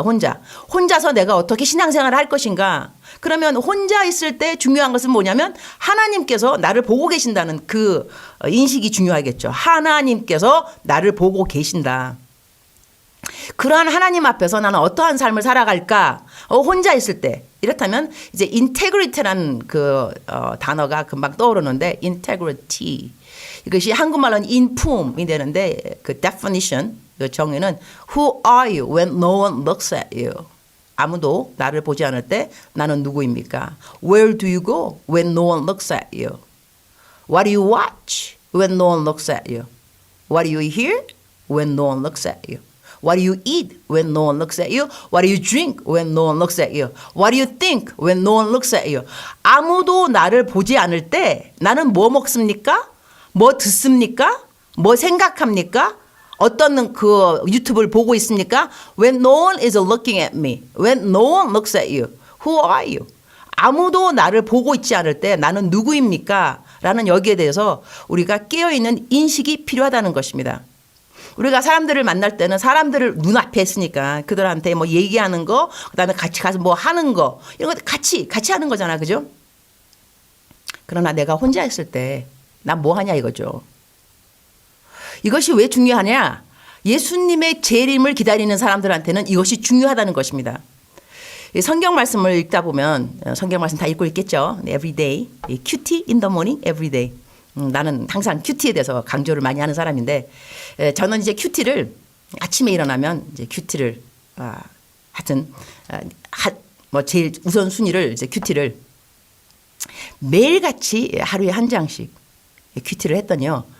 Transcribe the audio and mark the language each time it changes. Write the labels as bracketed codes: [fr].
[ko] 혼자서 내가 어떻게 신앙생활을 할 것인가. 그러면 혼자 있을 때 중요한 것은 뭐냐면 하나님께서 나를 보고 계신다는 그 인식이 중요하겠죠. 하나님께서 나를 보고 계신다. 그러한 하나님 앞에서 나는 어떠한 삶을 살아갈까? 혼자 있을 때. 이렇다면 이제 integrity라는 그 단어가 금방 떠오르는데 integrity. 이것이 한국말로는 인품이 되는데 그 [en] definition, [ko] 그 정의는 [en] Who are you when no one looks at you? [ko] 아무도 나를 보지 않을 때 나는 누구입니까? [en] Where do you go when no one looks at you? What do you watch when no one looks at you? What do you hear when no one looks at you? What do you eat when no one looks at you? What do you drink when no one looks at you? What do you think when no one looks at you? [ko] 아무도 나를 보지 않을 때 나는 뭐 먹습니까? 뭐 듣습니까? 뭐 생각합니까? 어떤 그 유튜브를 보고 있습니까? [en] When no one is looking at me. When no one looks at you. Who are you? [ko] 아무도 나를 보고 있지 않을 때 나는 누구입니까? 라는 여기에 대해서 우리가 깨어있는 인식이 필요하다는 것입니다. 우리가 사람들을 만날 때는 사람들을 눈앞에 있으니까 그들한테 뭐 얘기하는 거, 그다음에 같이 가서 뭐 하는 거 이런 거 같이 하는 거잖아, 그죠? 그러나 내가 혼자 있을 때 난 뭐 하냐 이거죠. 이것이 왜 중요하냐? 예수님의 재림을 기다리는 사람들한테는 이것이 중요하다는 것입니다. 성경 말씀을 읽다 보면 성경 말씀 다 읽고 있겠죠. [en] Every day, 큐티 in the morning, every day. [ko] 나는 항상 큐티에 대해서 강조를 많이 하는 사람인데 저는 이제 큐티를 아침에 일어나면 이제 큐티를 하여튼 뭐 제일 우선 순위를 이제 큐티를 매일같이 하루에 한 장씩 큐티를 했더니요.